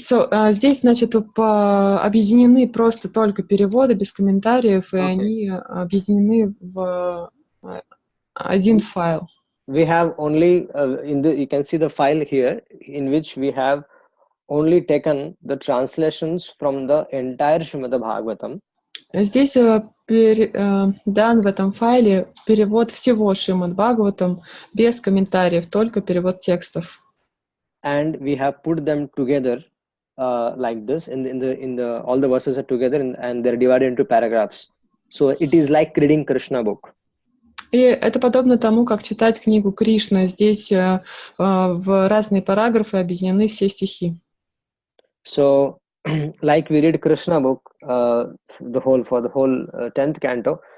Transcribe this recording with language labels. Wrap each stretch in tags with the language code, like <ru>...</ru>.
<ru>So, здесь, значит, объединены просто только переводы без комментариев, и они объединены в один файл.</ru> <en>We have only you can see the file here in which we have only taken the translations from the entire Srimad Bhagavatam.</en> <ru>Здесь дан в этом файле перевод всего Шримад Бхагаватам без комментариев, только перевод текстов.</ru> <en>And we have put them together like this. In the all the verses are together and they're divided into paragraphs. So it is like reading Krishna book.</en> <ru>И это подобно тому, как читать книгу Кришна. Здесь в разные параграфы объединены все стихи.</ru> <en>So like we read Krishna book, the whole 10th canto.</en>